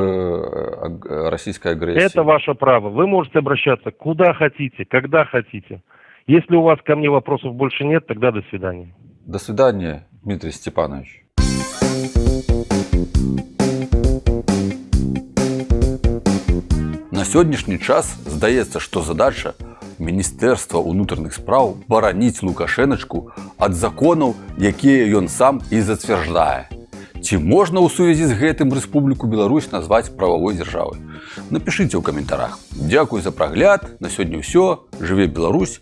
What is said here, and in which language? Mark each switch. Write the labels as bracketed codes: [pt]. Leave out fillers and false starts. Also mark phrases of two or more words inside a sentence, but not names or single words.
[ru] к российской агрессии. Это ваше право. Вы можете обращаться куда хотите, когда хотите. Если у вас ко мне вопросов больше нет, тогда до свидания. До свидания, Дмитрий Степанович. [be] сённяшні час здаецца, што задача Міністэрства ўнутраных спраў бараніць Лукашэначку ад законаў, якія ён сам і зацвярджае. Ці можна ў сувязі з гэтым Рэспубліку Беларусь назваць прававой дзяржавай? Напішыце ў каментарах. Дзякуй за прагляд. На сёння ўсё. Жыве Беларусь.